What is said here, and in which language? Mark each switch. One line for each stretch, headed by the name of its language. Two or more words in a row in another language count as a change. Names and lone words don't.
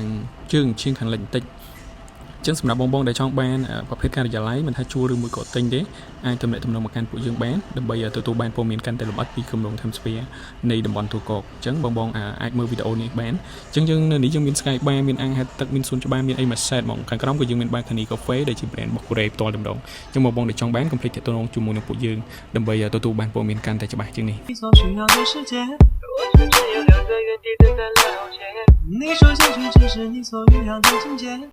Khmer: ជើងជាងខាងលិចបន្តិចអញ្ចឹងសម្រាប់បងដែលចង់បានប្រភេទការិយាល័យមិនថាជួលឬមួយក៏ទិញទេអាចទំនាក់ទំនងមកកាន់ពួកយើងបានដើម្បីទទួលបានព័ត៌មានកាន់តែលម្អិតពីគម្រោង Times Square នៃតំបន់ទូកកអញ្ចឹងបងអាចមើលវីដេអូនេះបានអញ្ចឹងយើងនៅនេះយើងមាន Sky Bar មានអាងហែលទឹកមានសួនច្បារមានអីមួយសេតហ្មងខាងក្រោមក៏យើងមាន Balcony Cafe ដែលជា brand របស់កូរ៉េផ្ទាល់តែម្ដងអញ្ចឹងបងដែលចង់បានកុំភ្លេចទាក់ទងជាមួយនឹងពួកយើងដើម្បីទទួលបានព័ត៌មានកាន់តែច្បាស់ជាងនេះ
Chinese: 你说下去只是你所预料的情节